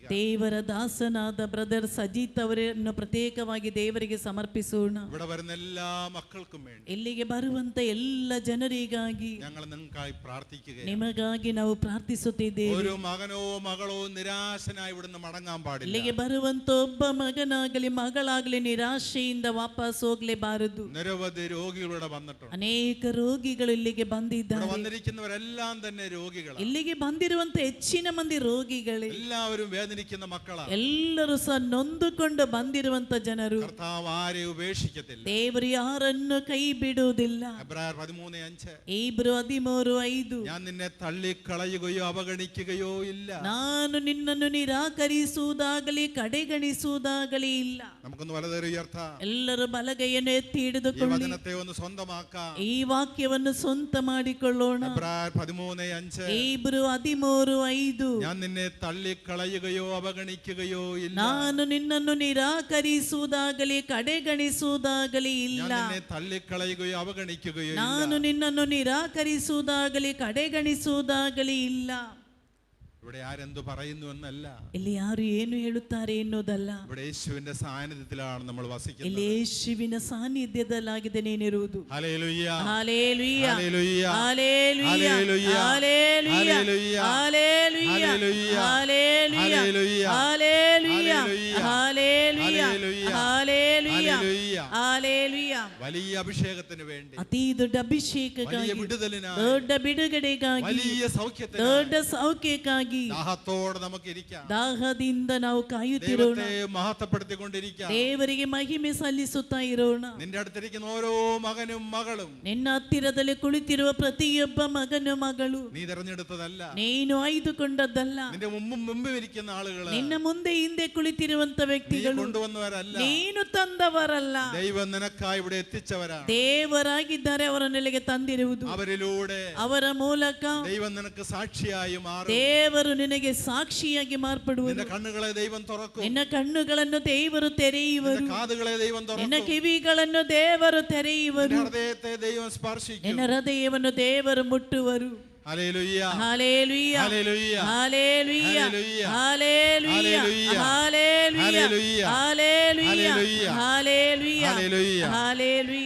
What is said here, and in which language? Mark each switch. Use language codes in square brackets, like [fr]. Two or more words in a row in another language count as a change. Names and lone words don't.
[kn] ದೇವರ ದಾಸನಾದ ಬ್ರದರ್ ಸಜಿತ್ ಅವರನ್ನು ಪ್ರತ್ಯೇಕವಾಗಿ ದೇವರಿಗೆ ಸಮರ್ಪಿಸೋಣ. [ml] ഇവിടെ വരുന്ന എല്ലാ മക്കൾക്കും വേണ്ടി, [kn] ಇಲ್ಲಿಗೆ ಬರುವಂತ ಎಲ್ಲ ಜನರಿಗಾಗಿ [ml] ഞങ്ങൾ നിങ്ങൾക്കായി പ്രാർത്ഥിക്കുക. [kn] ನಿಮಗಾಗಿ ನಾವು ಪ್ರಾರ್ಥಿಸುತ್ತಿದ್ದೇವೆ. [ml] ഒരു മകനോ മകളോ നിരാശനായി ഇവിടുന്ന് മടങ്ങാൻ പാടില്ല. [kn] ಇಲ್ಲಿಗೆ ಬರುವಂತ ಒಬ್ಬ ಮಗನಾಗಲಿ ಮಗಳಾಗಲಿ ನಿರಾಶೆಯಿಂದ ವಾಪಸ್ ಹೋಗ್ಲೇಬಾರದು. [ml] നിരവധി രോഗികൾ ഇവിടെ വന്നിട്ടുണ്ട്. [kn] ಅನೇಕ ರೋಗಿಗಳು ಇಲ್ಲಿಗೆ ಬಂದಿದ್ದಾರೆ. [ml] വന്നിരിക്കുന്നവരെല്ലാം തന്നെ രോഗികളാണ്. [kn] ಇಲ್ಲಿಗೆ ಬಂದಿರುವಂತ ಹೆಚ್ಚಿನ ಮಂದಿ ರೋಗಿಗಳೇ. [ml] എല്ലാവരും വേദനിക്കുന്ന മക്കളാണ്. [kn] ಎಲ್ಲರೂ ಸಹ ನೊಂದುಕೊಂಡು ಬಂದಿರುವಂತ ಜನರು. [ml] കർത്താവ് ആരെയും ഉപേക്ഷിക്കത്തില്ല. [kn] ದೇವರು ಯಾರನ್ನು ಕೈ ಬಿಡುವುದಿಲ್ಲ. [ml] എബ്രായർ 13:5. [kn] ಇಬ್ರು 13:5. [ml] ഞാൻ നിന്നെ തള്ളിക്കളയുകയോ അവഗണിക്കുകയോ ഇല്ല. [kn] ನಾನು ನಿನ್ನನ್ನು ನಿರಾಕರಿಸುವುದಾಗಲಿ ಕಡೆಗಣಿಸುವುದಾಗಲಿ ಇಲ್ಲ. [ml] നമുക്കൊന്ന് വലതുകൈ ഉയർത്താം. [kn] ಎಲ್ಲರೂ ಬಲಗೈಯನ್ನು ಎತ್ತಿ [ml] ഈ [kn] ಹಿಡಿದುಕೊಳ್ಳಿ. [ml] വചനത്തെ ഒന്ന് സ്വന്തമാക്കാം. [kn] ಈ ವಾಕ್ಯವನ್ನು ಸ್ವಂತ ಮಾಡಿಕೊಳ್ಳೋಣ. [ml] എബ്രായർ 13:5. [kn] ಇಬ್ರು 13:5. [ml] ഞാൻ നിന്നെ തള്ളിക്കളയുകയോ അവഗണിക്കുകയോ ഇല്ല. [kn] ನಾನು ನಿನ್ನನ್ನು ನಿರಾಕರಿಸುವುದಾಗಲಿ ಕಡೆಗಣಿಸುವುದಾಗಲಿ ಇಲ್ಲ. [ml] ഞാൻ നിന്നെ തള്ളിക്കളയുകയോ അവഗണിക്കുകയോ [kn] ನಾನು [ml] ഇല്ല. [kn] ನಿನ್ನನ್ನು ನಿರಾಕರಿಸುವುದಾಗಲಿ ಕಡೆಗಣಿಸುವುದಾಗಲಿ ಇಲ್ಲ. [ml] ഇവിടെ ആരെന്തു പറയുന്നു എന്നല്ല, [kn] ಇಲ್ಲಿ ಯಾರು ಏನು ಹೇಳುತ್ತಾರೆ ಎನ್ನುವುದಲ್ಲ, [ml] ഇവിടെ യേശുവിന്റെ സാന്നിധ്യത്തിലാണ് നമ്മൾ വസിക്കുന്നത്. [kn] ಇಲ್ಲಿ ಯೇಸುವಿನ ಸಾನ್ನಿಧ್ಯದಲ್ಲಾಗಿದೆ ನೀನಿರುವುದು. [ml] ഹല്ലേലൂയ, ഹല്ലേലൂയ, ഹല്ലേലൂയ, ഹല്ലേലൂയ, ഹല്ലേലൂയ, ഹല്ലേലൂയ, ഹല്ലേലൂയ, ഹല്ലേലൂയ, ഹല്ലേലൂയ, ഹല്ലേലൂയ, ഹല്ലേലൂയ, ഹല്ലേലൂയ, ഹല്ലേലൂയ, ഹല്ലേലൂയ, ഹല്ലേലൂയ. വലിയ അഭിഷേകത്തിന് വേണ്ടി, [kn] ಅತಿ ದೊಡ್ಡ ಅಭಿಷೇಕಕ್ಕಾಗಿ, [ml] വിടുതലിനായി, [kn] ದೊಡ್ಡ ಬಿಡುಗಡೆಗಾಗಿ, [ml] വലിയ സൗഖ്യത്തിന്, [kn] ದೊಡ್ಡ ಸೌಖ್ಯಕ್ಕಾಗಿ [ml] ദാഹത്തോടെ നമുക്ക് ഇരിക്കാം. [kn] ದಾಹದಿಂದ ನಾವು ಕಾಯುತ್ತಿರೋಣ. [ml] ദൈവത്തെ മഹത്വപ്പെടുത്തിക്കൊണ്ടിരിക്കാം. [kn] ದೇವರಿಗೆ ಮಹಿಮೆ ಸಲ್ಲಿಸುತ್ತಾ ಇರೋಣ. [ml] നിന്റെ അടുത്തിരിക്കുന്ന ഓരോ മകനും മകളും [kn] ನಿನ್ನ ಹತ್ತಿರದಲ್ಲಿ ಕುಳಿತಿರುವ ಪ್ರತಿಯೊಬ್ಬ ಮಗನು ಮಗಳು [ml] നീ തെരഞ്ഞെടുത്തതല്ല, [kn] ನೀನು ಆಯ್ದುಕೊಂಡದ್ದಲ್ಲ. [ml] നിന്റെ മുമ്പ് ഇരിക്കുന്ന ആളുകള് [kn] ನಿನ್ನ ಮುಂದೆ ಹಿಂದೆ ಕುಳಿತಿರುವಂತ [ml] നീ [kn] ವ್ಯಕ್ತಿಗಳು [ml] കൊണ്ടുവന്നവരല്ല, [kn] ನೀನು ತಂದವರಲ್ಲ. [ml] ദൈവം നിനക്കായി ഇവിടെ എത്തിച്ചവരാണ്. [kn] ದೇವರಾಗಿದ್ದಾರೆ ಅವರ ನೆಲೆಗೆ ತಂದಿರುವುದು. [ml] അവരിലൂടെ [kn] ಅವರ ಮೂಲಕ [ml] ദൈവം നിനക്ക് സാക്ഷിയായി മാറും. [kn] ದೇವರು ನಿನಗೆ ಸಾಕ್ಷಿಯಾಗಿ ಮಾರ್ಪಡುವರು. [ml] നിന്റെ കണ്ണുകളെ ദൈവം തുറക്കും, [kn] ನಿನ್ನ ಕಣ್ಣುಗಳನ್ನು ದೇವರು ತೆರೆಯುವರು. [ml] നിന്റെ കാതുകളെ ദൈവം [kn] ನಿನ್ನ [ml] തുറക്കും, [kn] ಕಿವಿಗಳನ್ನು ದೇವರು [ml] നിന്റെ [kn] ತೆರೆಯುವರು. [ml] ഹൃദയത്തെ ദൈവം സ്പർശിക്കും. [kn] ನಿನ್ನ ಹೃದಯವನ್ನು ದೇವರು ಮುಟ್ಟುವರು. [ml] ഹല്ലേലൂയ, ഹല്ലേലൂയ, ഹല്ലേലൂയ, ഹല്ലേലൂയ, ഹല്ലേലൂയ, ഹല്ലേലൂയ, ഹല്ലേലൂയ, ഹല്ലേലൂയ, ഹല്ലേലൂയ, ഹല്ലേലൂയ, ഹല്ലേലൂയ. ഹല്ലേലൂയ.